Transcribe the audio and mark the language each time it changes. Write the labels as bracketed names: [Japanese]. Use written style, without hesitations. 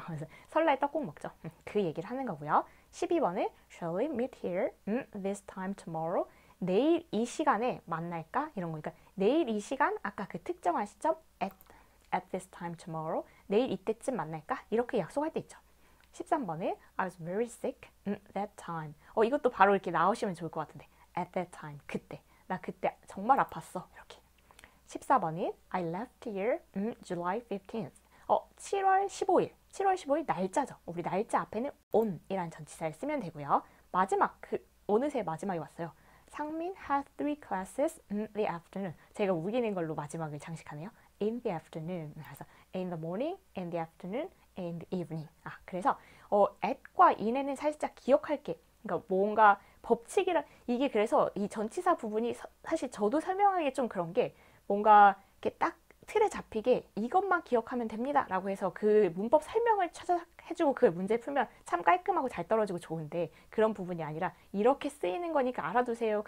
[Korean] 그래서 설날 떡국 먹죠. 그 얘기를 하는 거고요. [English] 12번은 shall we meet here this time tomorrow? [Korean] 내일 이 시간에 만날까? 이런 거니까 내일 이 시간, 아까 그 특정한 시점 [English] at this time tomorrow, [Korean] 내일 이때쯤 만날까? 이렇게 약속할 때 있죠. [English] 13번은 I was very sick that time. [Korean] 이것도 바로 이렇게 나오시면 좋을 것 같은데, [English] at that time, [Korean] 그때. 나 그때 정말 아팠어. 이렇게. [English] 14번은 I left here July 15th. [Korean] 7월 15일. 7월 15일 날짜죠. 우리 날짜 앞에는 on이라는 전치사를 쓰면 되고요. 마지막, 어느새 마지막이 왔어요. [English] 상민 had 3 classes in the afternoon. [Korean] 제가 우기는 걸로 마지막을 장식하네요. [English] In the afternoon. 그래서 in the morning, in the afternoon, in the evening. [Korean] 그래서 at과 in에는 살짝 기억할 게, 그러니까 뭔가 법칙이라, 이게 그래서 이 전치사 부분이 사실 저도 설명하기 좀 그런 게, 뭔가 이렇게 딱 틀에 잡히게 이것만 기억하면 됩니다 라고 해서 그 문법 설명을 찾아 해주고 그 문제 풀면 참 깔끔하고 잘 떨어지고 좋은데, 그런 부분이 아니라 이렇게 쓰이는 거니까 알아두세요.